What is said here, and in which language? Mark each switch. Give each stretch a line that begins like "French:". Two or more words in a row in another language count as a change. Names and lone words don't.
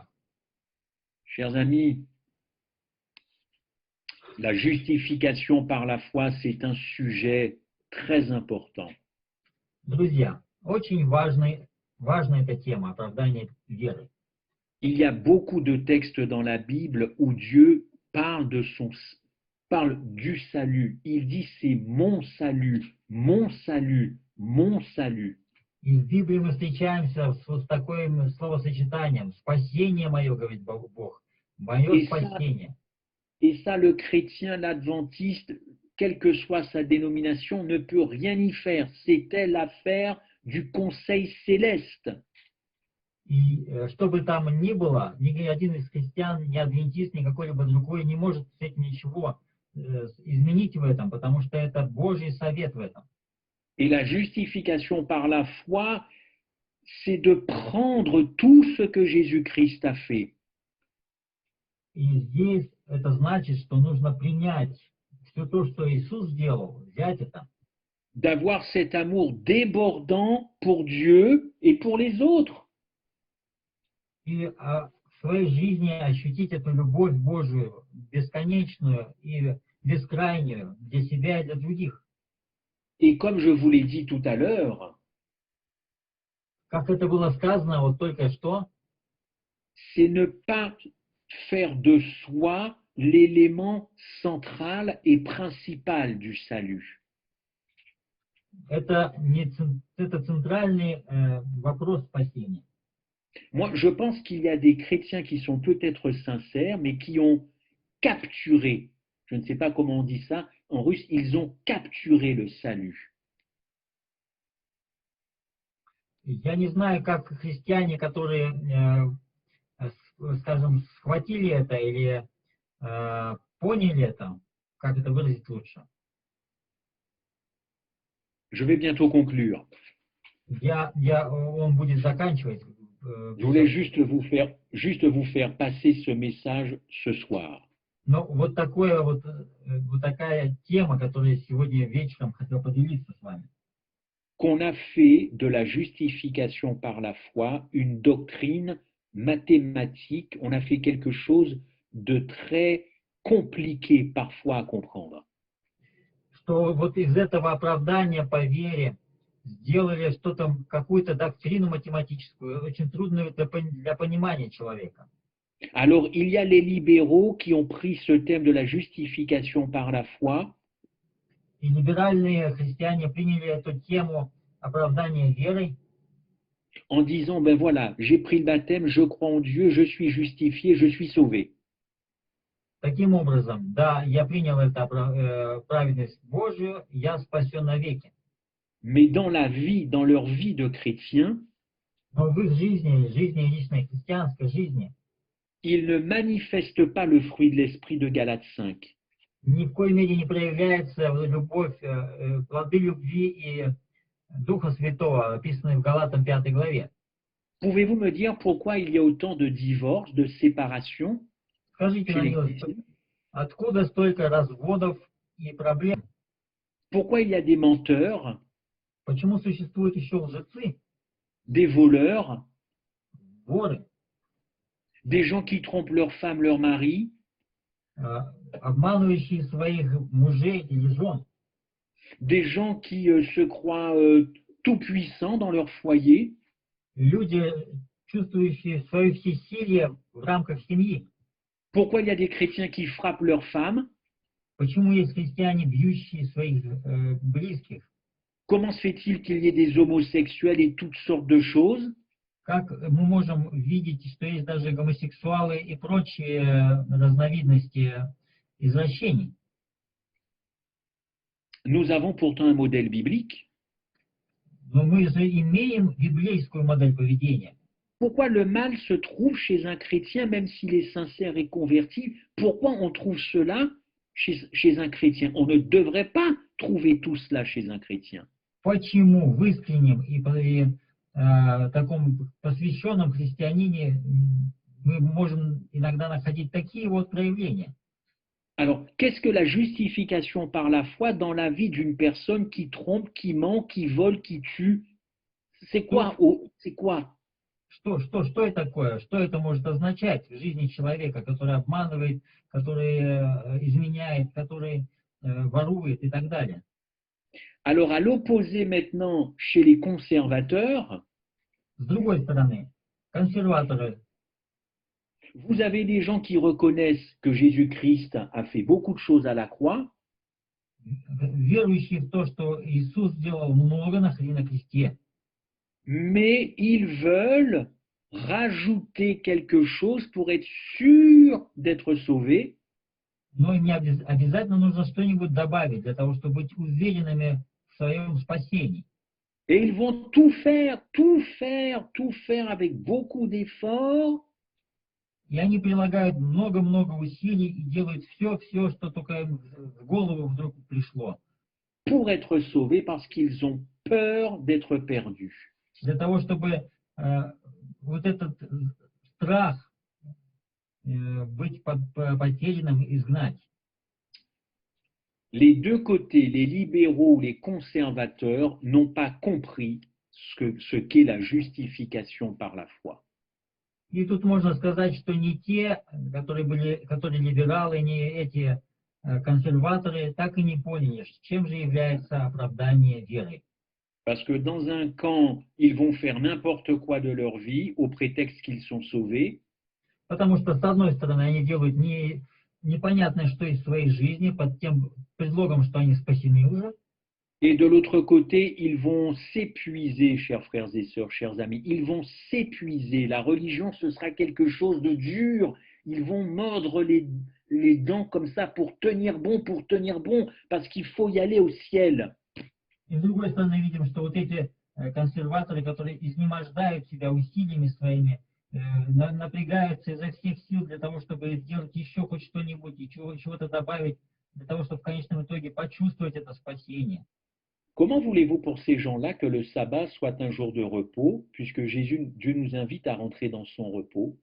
French: Chers amis, la justification par la foi, c'est un sujet très important.
Russian: Друзья, очень важна эта тема оправдания веры.
French: Il y a beaucoup de textes dans la Bible où Dieu parle du salut. Il dit c'est mon salut, mon salut, mon salut.
Russian: И в Библии мы встречаемся с таким словосочетанием «спасение мое», говорит Бог, «мое спасение».
French: Et ça, le chrétien, l'adventiste, quelle que soit sa dénomination, ne peut rien y faire. C'était l'affaire du conseil céleste.
Russian: И что бы там ни было, ни один из христиан, ни адвентист, ни какой-либо другой не может с этим ничего изменить в этом, потому что это Божий совет в этом.
French: Et la justification par la foi, c'est de prendre tout ce que Jésus-Christ a fait.
Russian: И здесь это значит, что нужно принять все то, что Иисус сделал, взять это.
French: D'avoir cet amour débordant pour Dieu et pour les autres.
Russian: И в своей жизни ощутить эту любовь Божию, бесконечную и бескрайнюю для себя и для других.
French: Et comme je vous l'ai dit tout à l'heure,
Russian: как это было сказано вот только что,
French: c'est ne pas faire de soi l'élément central et principal du salut.
Russian: Это центральный вопрос спасения.
French: Moi, je pense qu'il y a des chrétiens qui sont peut-être sincères, mais qui ont capturé, je ne sais pas comment on dit ça, en russe, ils ont capturé le salut.
Russian: Я не знаю, как христиане, которые, скажем, схватили это или поняли это, как это выразить лучше.
French: Je vais bientôt conclure.
Russian: Он будет заканчивать.
French: Je voulais juste vous faire passer ce message ce soir.
Russian: Но вот такая тема, которую я сегодня вечером хотел поделиться с вами.
French: Qu'on a fait de la justification par la foi une doctrine mathématique, on a fait quelque chose de très compliqué parfois à comprendre.
Russian: Что вот из этого оправдания по вере сделали что-то, какую-то доктрину математическую, очень трудную для понимания человека.
French: Alors, il y a les libéraux qui ont pris ce thème de la justification par la foi.
Russian: И либеральные христиане приняли эту тему оправдания верой.
French: En disant, ben voilà, j'ai pris le baptême, je crois en Dieu, je suis justifié, je suis sauvé.
Russian: Таким образом, да, я принял эту праведность Божию, я спасен навеки.
French: Mais dans leur vie de chrétien,
Russian: но в их жизни личной христианской жизни,
French: ils ne manifestent pas le fruit de l'esprit de Galates 5.
Russian: Ни в коей мере не проявляется любовь, плоды любви и Духа Святого, описанные в Галатам 5 главе.
French: Pouvez-vous me dire pourquoi il y a autant de divorces, de séparations?
Russian: Скажите, на милость, откуда столько разводов и проблем?
French: Pourquoi il y a des menteurs?
Russian: Почему существуют еще лжецы?
French: Des voleurs?
Russian: Воры?
French: des gens qui trompent leur femme, leur mari,
Russian: обманывающие своих мужей или жен,
French: des gens qui se croient tout-puissants dans leur foyer,
Russian: люди, чувствующие свое всесилие в рамках семьи.
French: pourquoi il y a des chrétiens qui frappent leurs femmes,
Russian: Почему есть христиане, бьющие своих близких?
French: comment se fait-il qu'il y ait des homosexuels et toutes sortes de choses?
Russian: Как мы можем видеть, что есть даже гомосексуалы и прочие разновидности извращений?
French: Nous avons pourtant un modèle biblique.
Russian: Но мы же имеем библейскую модель поведения.
French: Pourquoi le mal se trouve chez un chrétien, même s'il est sincère et converti? Pourquoi on trouve cela chez un chrétien? On ne devrait pas trouver tout cela chez un chrétien.
Russian: Почему в искреннем и таком посвященном христианине мы можем иногда находить такие вот проявления?
French: Alors, qu'est-ce que la justification par la foi dans la vie d'une personne qui trompe, qui ment, qui vole, qui tue? C'est quoi? C'est quoi?
Russian: Что это такое? Что это может означать в жизни человека, который обманывает, который изменяет, который ворует и так далее?
French: Alors, à l'opposé maintenant, chez les conservateurs,
Russian: С другой стороны, консерваторы,
French: vous avez des gens qui reconnaissent que Jésus-Christ a fait beaucoup de choses à la croix,
Russian: верующие в то, что Иисус сделал много на кресте,
French: mais ils veulent rajouter quelque chose pour être sûr d'être sauvés.
Russian: но им не обязательно нужно что-нибудь добавить для того, чтобы быть уверенными в своем спасении.
French: Et ils vont tout faire avec beaucoup d'efforts
Russian: И они прилагают много-много усилий и делают все, что только им в голову вдруг пришло,
French: pour être sauvés parce qu'ils ont peur d'être perdus.
Russian: для того, чтобы вот этот страх быть потерянным изгнать.
French: Les deux côtés, les libéraux ou les conservateurs, n'ont pas compris ce qu'est la justification par la foi.
Russian: И тут можно сказать, что не те, которые либералы, не эти консерваторы, так и не поняли, чем же является оправдание веры.
French: Parce que dans un camp, ils vont faire n'importe quoi de leur vie au prétexte qu'ils sont sauvés.
Russian: Потому что, с одной стороны, они делают непонятно что из своей жизни под тем предлогом, что они спасены уже.
French: Et de l'autre côté, ils vont s'épuiser, chers frères et sœurs, chers amis. Ils vont s'épuiser. La religion, ce sera quelque chose de dur. Ils vont mordre les dents comme ça pour tenir bon, parce qu'il faut y aller au ciel.
Russian: И с другой стороны, видим, что вот эти консерваторы, которые изнемождают себя усилиями своими, напрягаются изо всех сил для того, чтобы сделать еще хоть что-нибудь и чего-то добавить, для того, чтобы в конечном итоге почувствовать это спасение.
French: Comment voulez-vous pour ces gens-là que le sabbat soit un jour de repos, puisque Dieu nous invite à rentrer dans son repos?